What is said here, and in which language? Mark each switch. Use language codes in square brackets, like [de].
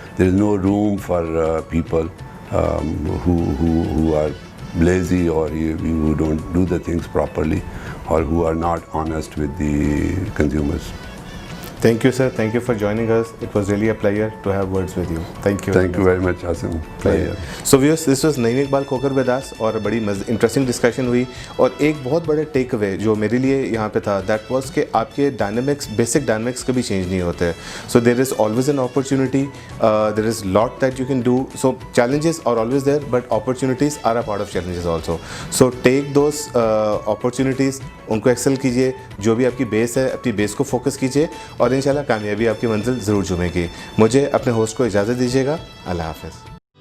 [en] There is no room for people who are lazy or who don't do the things properly or who are not honest with the consumers. Thank you, sir. Thank you for joining us. It was really a pleasure to have words with you. Thank you. Thank you very much, Asim. Pleasure. [hi] So viewers, this was Naeem Iqbal खोकर बेदास, और बड़ी interesting discussion हुई, और एक बहुत बड़े take away जो मेरे लिए यहाँ पे था, [en] that was [hi] कि आपके डायनामिक्स, बेसिक डायनामिक्स कभी चेंज नहीं होते. [en] So there is always an opportunity, there is lot that you can do. So challenges are always there, but opportunities are a part of challenges also. So take those opportunities, [hi] उनको Excel कीजिए. जो भी आपकी base है, अपनी base को focus कीजिए, और इंशाल्लाह कामयाबी आपकी मंजिल ज़रूर चूमेगी. मुझे अपने होस्ट को इजाज़त दीजिएगा. अल्लाह हाफ़िज़.